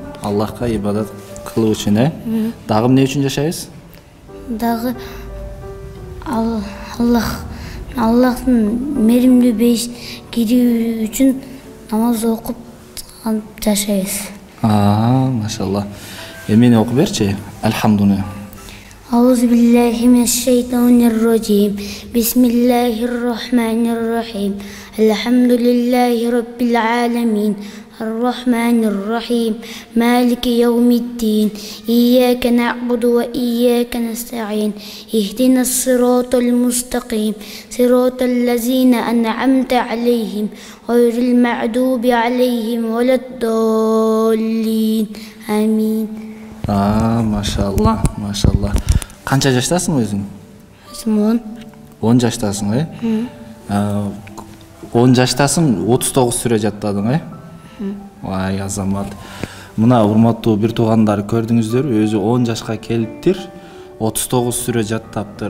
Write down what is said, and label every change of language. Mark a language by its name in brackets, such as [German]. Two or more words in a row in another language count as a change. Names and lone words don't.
[Kyrgyz] Аллахка ибадат кылуу үчүн, Дагы эмне үчүн жашайбыз? Дагы Аллахтын меримдүү бейиш кирүү үчүн намаз окуп жашайбыз. Машалла. Эмени окуп берчи? [Arabic] Алхамдулилlah. أعوذ بالله من الشيطان الرجيم. بسم الله الرحمن الرحيم. الحمد لله رب العالمين. الرحمن الرحيم مالك يوم الدين إياك نعبد وإياك نستعين اهدنا الصراط المستقيم صراط الذين أنعمت عليهم غير المغضوب عليهم ولا الضالين آمين. [Kyrgyz] Машалла, машалла. Канча жаштасың өзүң? 10. 10 жаштасың, 10 жаштасың, 39 сүрө жаттадың, Вай, азамат. Мына урматтуу бир туугандар, көрдүңүздөр, өзү 10 жашка келиптир, 39 сүрө жаттаптыр.